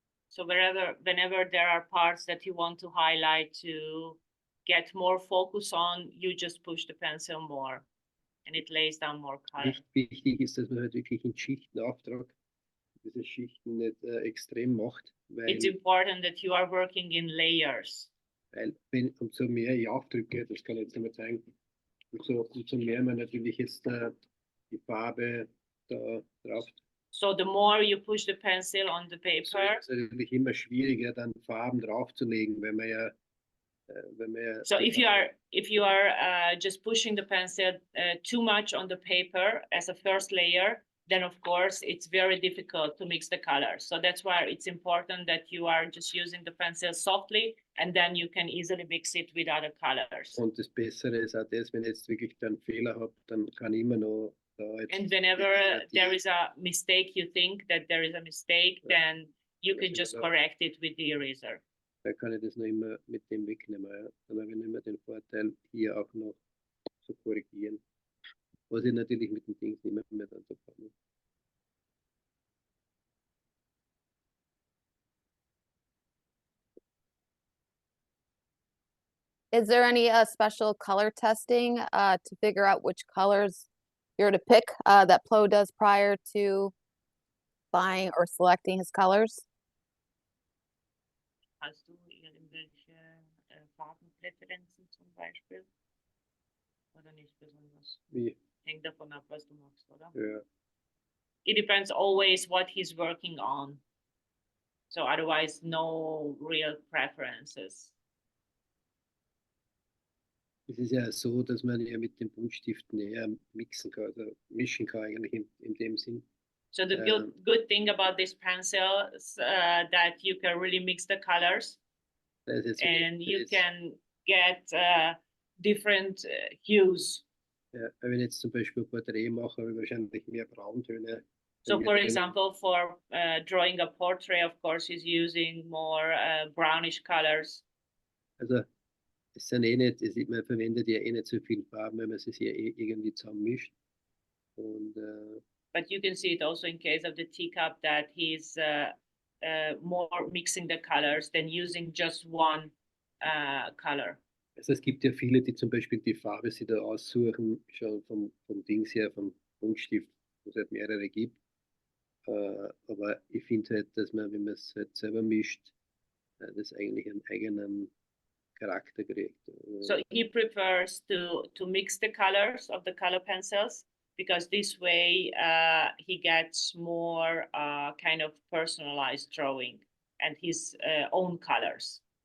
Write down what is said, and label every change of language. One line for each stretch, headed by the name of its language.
English: So whenever there are parts that you want to highlight to get more focus on, you just push the pencil more and it lays down more color.
German: Wichtig ist, dass man halt wirklich in Schichten auftragt, diese Schichten nicht extrem macht. Weil,
English: it's important that you are working in layers.
German: Weil umso mehr ich aufdrücke, das kann ich jetzt nicht zeigen, umso mehr man natürlich jetzt die Farbe da drauf.
English: So the more you push the pencil on the paper,
German: es ist natürlich immer schwieriger, dann Farben draufzulegen, wenn man ja
English: so if you are just pushing the pencil too much on the paper as a first layer, then of course it's very difficult to mix the colors. So that's why it's important that you are just using the pencil softly, and then you can easily mix it with other colors.
German: Und das Bessere ist auch das, wenn ich jetzt wirklich dann Fehler habe, dann kann ich immer noch da jetzt.
English: And whenever there is a mistake, you think that there is a mistake, then you can just correct it with the eraser.
German: Da kann ich das noch immer mit dem wegnehmen. Ja. Dann habe ich immer den Vorteil, hier auch noch zu korrigieren. Was ich natürlich mit den Dings nicht mehr dann so kann.
English: Is there any special color testing to figure out which colors you're to pick that Plo does prior to buying or selecting his colors?
German: Hast du irgendwelche Farbenpräferenzen zum Beispiel? Oder nicht besonders? Wie? Hängt davon ab, was du machst, oder? Ja.
English: It depends always what he's working on. So otherwise, no real preferences.
German: Es ist ja so, dass man ja mit den Buntstiften eher mixen kann, also mischen kann eigentlich in dem Sinn.
English: So the good thing about this pencil is that you can really mix the colors, and you can get different hues.
German: Ja, wenn ich jetzt zum Beispiel Porträt mache, habe ich wahrscheinlich mehr Brauntöne.
English: So, for
German: Mehr-
English: example, for drawing a portrait, of course, he's using more brownish colors.
German: Also es sind eh nicht, man verwendet ja eh nicht so viel Farben, wenn man es ja eh irgendwie zusammenmischt. Und
English: But you can see it also in case of the teacup that he's more mixing the colors than using just one color.
German: also es gibt ja viele, die zum Beispiel die Farbe sich da aussuchen, schon vom Dings her, vom Buntstift, wo es halt mehrere gibt. Aber ich finde halt, dass man, wenn man es halt selber mischt, das eigentlich einen eigenen Charakter kriegt.
English: So he prefers to mix the colors of the color pencils because this way he gets more kind of personalized drawing and his own colors.